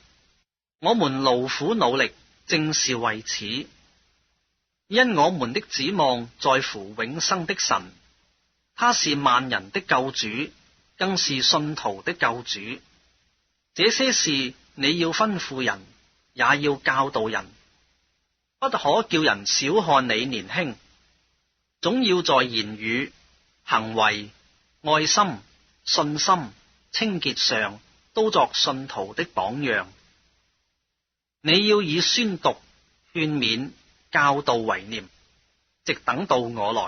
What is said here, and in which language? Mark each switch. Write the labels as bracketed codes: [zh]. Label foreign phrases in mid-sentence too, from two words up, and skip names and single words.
[zh] 我們勞苦努力，正是為此，因我們的指望在乎永生的神，他是萬人的救主，更是信徒的救主。這些事你要吩咐人，也要教導人，不可叫人小看你年輕，總要在言語、行為、愛心、信心、 清潔上都作信徒的榜樣。你要以宣讀、勸勉、教導為念，直等到我來。